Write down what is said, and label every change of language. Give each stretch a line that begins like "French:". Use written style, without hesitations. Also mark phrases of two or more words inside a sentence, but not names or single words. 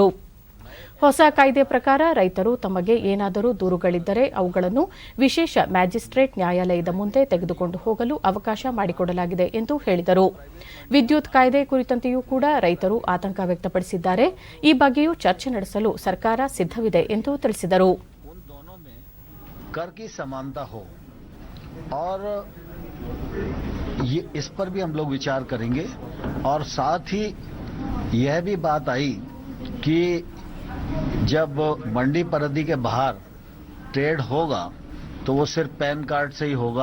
Kannada: ಹೊಸ ಕಾಯ್ದೆ ಪ್ರಕಾರ ರೈತರು ತಮಗೆ ಏನಾದರೂ ದೂರುಗಳಿದ್ದರೆ ಅವುಗಳನ್ನು ವಿಶೇಷ ಮ್ಯಾಜಿಸ್ಟ್ರೇಟ್ ನ್ಯಾಯಾಲಯದ ಮುಂದೆ ತೆಗೆದುಕೊಂಡು ಹೋಗಲು ಅವಕಾಶ ಮಾಡಿಕೊಡಲಾಗಿದೆ ಎಂದು ಹೇಳಿದರು. ವಿದ್ಯುತ್ ಕಾಯ್ದೆ ಕುರಿತಂತೆಯೂ ಕೂಡ ರೈತರು ಆತಂಕ ವ್ಯಕ್ತಪಡಿಸಿದ್ದಾರೆ. ಈ ಬಗ್ಗೆಯೂ ಚರ್ಚೆ ನಡೆಸಲು ಸರ್ಕಾರ ಸಿದ್ಧವಿದೆ ಎಂದು ತಿಳಿಸಿದರು.
Hindi: इस पर भी हम लोग विचार करेंगे और साथ ही यह भी बात आई कि जब मंडी परिधि के बाहर ट्रेड होगा तो वो सिर्फ
English: PAN card
Hindi: से ही होगा.